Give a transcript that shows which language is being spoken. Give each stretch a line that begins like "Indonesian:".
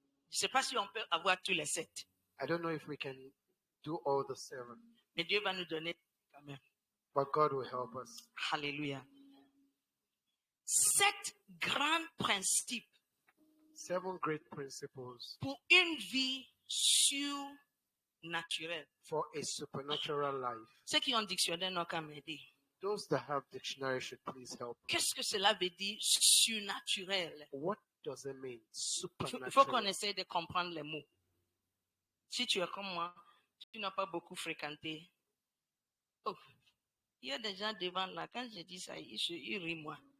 French: Je ne sais pas si on peut avoir tous les 7,
English: I don't know if we can do all the 7,
French: mais Dieu va nous donner quand même.
English: but God will help us.
French: Alléluia. 7 grands principes
English: 7 great principles
French: pour une vie surnaturelle.
English: for a supernatural life.
French: Ceux qui ont un dictionnaire n'ont qu'à m'aider.
English: Those that have dictionary should please help.
French: Qu'est-ce que cela veut dire surnaturel?
English: What does it mean?
French: Il faut qu'on
English: Supernatural.
French: essaie de comprendre les mots. Si tu es comme moi, tu n'as pas beaucoup fréquenté. Oh, il y a des gens devant là, quand je dis ça, ils rient moi.